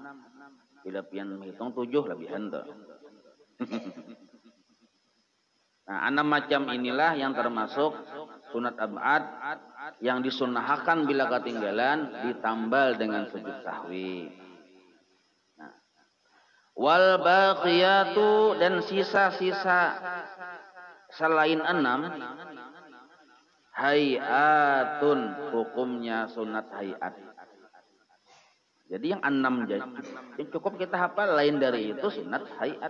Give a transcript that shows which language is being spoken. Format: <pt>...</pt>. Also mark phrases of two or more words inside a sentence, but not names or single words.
<bjn>Bila pian menghitung 7 lebihan tuh.</bjn> <id>Nah, 6 macam inilah yang termasuk sunat ab'ad yang disunnahkan bila ketinggalan ditambal dengan sujud sahwi. Nah,</id> <ar>والباقية</ar> <id>dan sisa-sisa selain 6 hayatun hukumnya sunat hayat. Jadi yang 6 cukup kita hafal, lain dari itu sunat hayat.</id>